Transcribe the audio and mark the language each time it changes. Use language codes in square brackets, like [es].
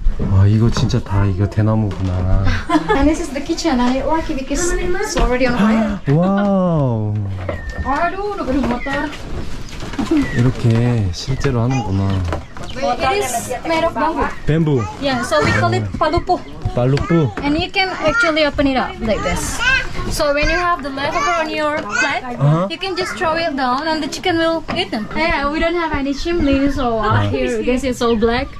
[ko] 와, 이거 진짜 다 이거 대나무구나. [en] And this is the kitchen and it works because it's already on fire. [ko] 와우. [id] Aduh, udah motor. [ko] 이렇게 실제로 하는구나. [en] It is made of bamboo. [ko] 뱀부. [en] Yeah, so we call it palupu. [ko] 발루프. [en] And you can actually open it up like this. So when you have the leftover on your plate, you can just throw it down and the chicken will eat them. Yeah, we don't have any chimney, so here you can see it's all black.